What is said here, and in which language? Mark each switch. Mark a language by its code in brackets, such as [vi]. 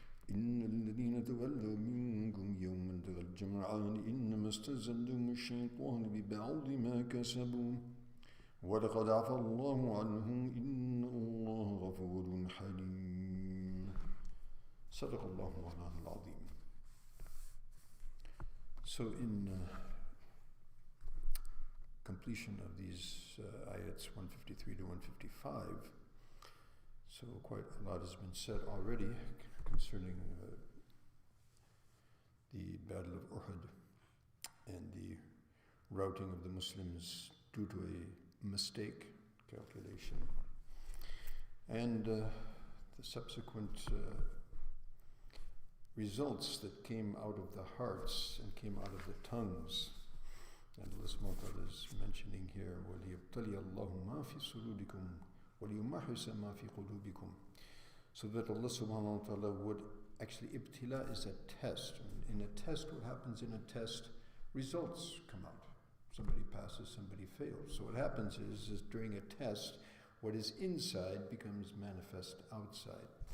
[ar] إن الذين تولوا منكم يوم التقى الجمعان إنما استزلهم الشيطان ببعض ما كسبوا ولقد عفى الله عنهم إن الله غفور حليم. صدق الله مولانا العظيم. [en] So in completion of these ayats 153 to 155, so quite a lot has been said already concerning the Battle of Uhud and the routing of the Muslims due to a mistake calculation, and the subsequent results that came out of the hearts and came out of the tongues. And Allah subhanahu wa ta'ala is mentioning here, [ar] وَلِيَبْتَلِيَ اللَّهُ مَا فِي صُدُورِكُمْ وَلِيُمَحِّصَ مَا فِي قُلُوبِكُمْ. [en] So that Allah subhanahu wa ta'ala would actually, ibtila is a test. In a test, what happens in a test, results come out. Somebody passes, somebody fails. So what happens is during a test, what is inside becomes manifest outside.